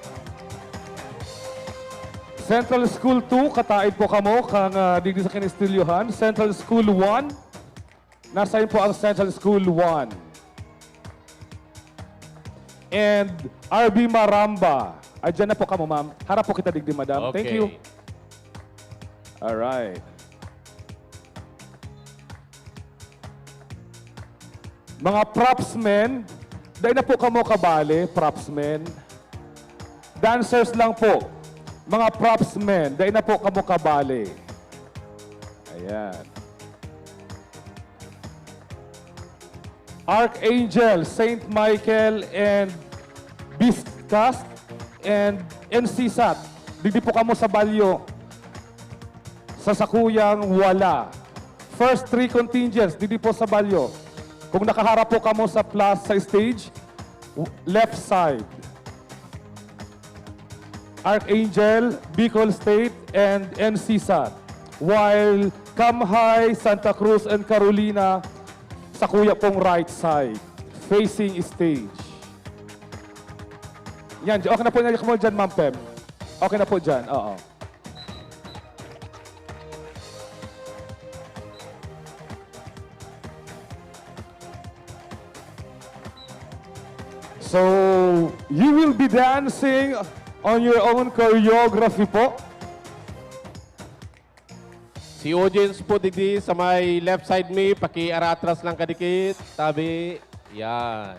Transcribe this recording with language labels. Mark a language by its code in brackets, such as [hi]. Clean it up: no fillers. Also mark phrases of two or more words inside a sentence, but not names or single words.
[bik] Central School 2, kataid po kamo kang digdi sa Kinestilyohan. [tl] Central School 1, nasaan po ang Central School 1. [en] And RB Maramba. [bik] Ay, dyan na po kamo, ma'am. Harap po kita digdi, madam. [en] Okay. Thank you. Alright. [bik] Mga propsmen, dahil na po kamo kabali, propsmen. Dancers lang po. Mga propsmen, dahil na po kamo kabali. Ayan. [en] Archangel, Saint Michael, and Beastcast, and NCSAT. [bik] Digdi po kamo sa balyo. Sa sakuyang wala. [en] First 3 contingents, [bik] digdi po sa balyo. Kung nakaharap po kamo sa Plaza stage, [en] left side. Archangel, Bicol State, and NCSAT. While Cam High, [bik] Santa Cruz, and Carolina, sa kuya pong [en] right side, facing stage. [bik] Yan, okay na po mo dyan, Ma'am Pem. Okay na po dyan, oo. [en] So, you will be dancing on your own choreography po. [bik] Si audience po digdi sa may [en] left side [bik] me, paki-aratras lang kadikit, tabi. Yan.